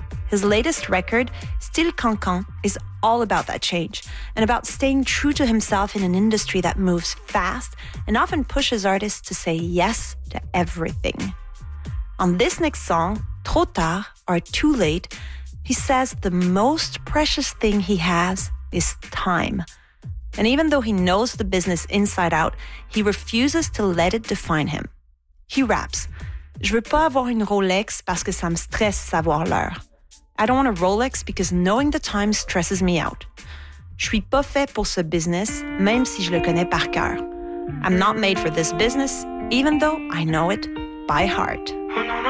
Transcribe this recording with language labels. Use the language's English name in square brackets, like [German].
[English] His latest record, Still Cancan, is all about that change and about staying true to himself in an industry that moves fast and often pushes artists to say yes to everything. On this next song, Trop Tard, or Too Late, he says the most precious thing he has is time. And even though he knows the business inside out, he refuses to let it define him. He raps, [French] Je veux pas avoir une Rolex parce que ça me stresse savoir l'heure. [English] I don't want a Rolex because knowing the time stresses me out. [French] Je suis pas fait pour ce business, même si je le connais par cœur. [English] I'm not made for this business, even though I know it by heart. Oh, no, no.